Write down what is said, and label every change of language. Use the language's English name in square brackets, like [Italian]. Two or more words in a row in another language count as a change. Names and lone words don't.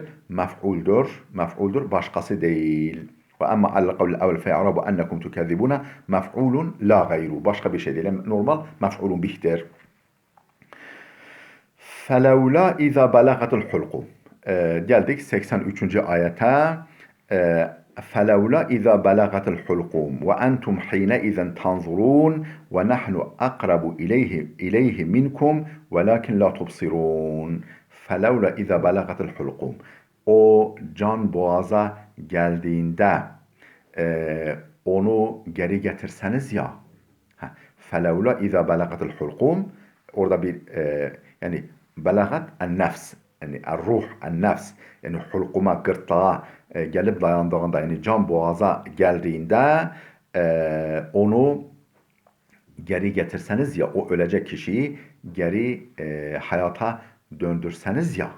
[Turkish] Mef'uldur, başkası değil. [Arabic] وأما على القول الأول فإعراب أنكم تكذبون مفعول لا غير. [Turkish] Başka bir şey değil. Normal mef'ulun bihtir. [Arabic] فلولا إذا بلغت الحلقوم. [Turkish] Geldik 83. ayete. [Arabic] فَلَوْلَا اِذَا بَلَغَتِ الْحُلْقُومُ وَاَنْتُمْ حِينَ اِذَنْ تَنْظُرُونَ وَنَحْنُ أَقْرَبُ إِلَيْهِ مِنْكُمْ وَلَكِنْ لَا تُبْصِرُونَ فَلَوْلَا اِذَا بَلَغَتِ الْحُلْقُومُ. [Turkish] O can boğaza geldiğinde onu geri getirseniz ya. [Arabic] فَلَوْلَا اِذَا بَلَغَتِ الْحُلْقُومُ. [Turkish] Orada bir yani belagat en-nefs, yani ruh, en-nefs, yani hulkuma, gırtlağa gelip dayandığında, yani can boğaza geldiğinde onu geri getirseniz ya, o ölecek kişiyi geri hayata döndürseniz ya.